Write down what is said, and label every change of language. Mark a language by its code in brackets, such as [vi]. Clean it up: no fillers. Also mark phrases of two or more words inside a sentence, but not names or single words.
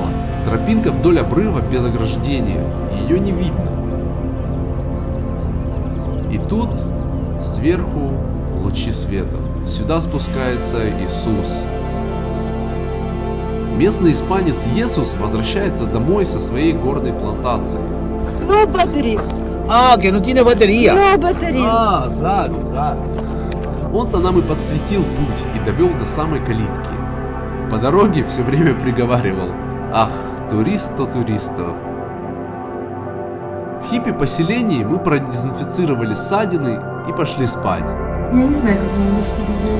[ru] Тропинка вдоль обрыва без ограждения, ее не видно. И тут сверху лучи света. Сюда спускается Иисус. Местный испанец Иисус возвращается домой со своей горной плантацией. [en] No battery. [es] Que no tiene batería. [en] No battery. [es] Claro, claro. [ru] Он-то нам и подсветил путь и довел до самой калитки. По дороге все время приговаривал: «Ах, туристо, туристо». В хиппи-поселении мы продезинфицировали ссадины и пошли спать. Я не знаю, как мы нашли людей.